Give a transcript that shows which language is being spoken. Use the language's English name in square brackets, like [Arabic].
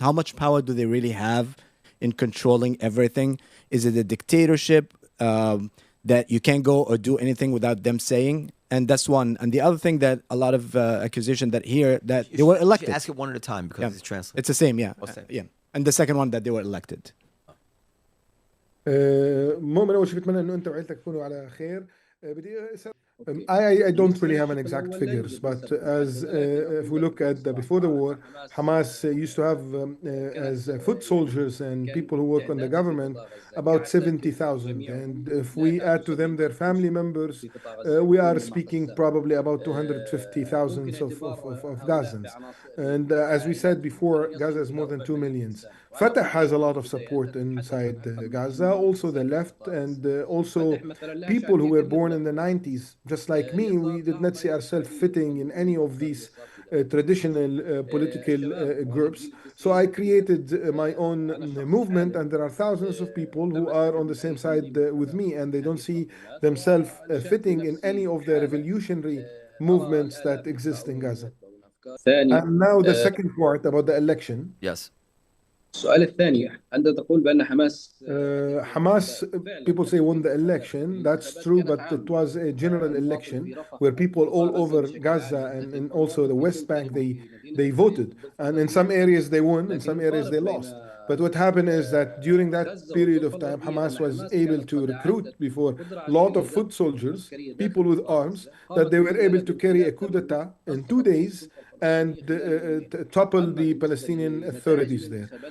[English] How much power do they really have in controlling everything? Is it a dictatorship that you can't go or do anything without them saying? And that's one. And the other thing that a lot of accusation that here that they were elected. You ask it one at a time because it's translated. It's the same, yeah. Yeah. And the second one that they were elected. [Arabic] مؤمن أول شيء بتمنى إنه أنت وعيلتك تكونوا على خير. بدي [English] I don't really have an exact figures, but as if we look at before the war, Hamas used to have as foot soldiers and people who work on the government about 70,000, and if we add to them their family members, we are speaking probably about 250,000 of Gazans. And as we said before, Gaza is more than 2 million. Fatah has a lot of support inside Gaza, also the left, and also people who were born in the 90s. Just like me, we did not see ourselves fitting in any of these traditional political groups. So I created my own movement, and there are thousands of people who are on the same side with me, and they don't see themselves fitting in any of the revolutionary movements that exist in Gaza. And now the second part about the election. Yes. [Arabic] السؤال الثاني، أنت تقول بأن حماس [English] Hamas, people say won the election. That's true, but it was a general election where people all over Gaza and also the West Bank they voted, and in some areas they won, in some areas they lost. But what happened is that during that period of time, Hamas was able to recruit before a lot of foot soldiers, people with arms, that they were able to carry a coup d'état in 2 days and topple the Palestinian authorities there.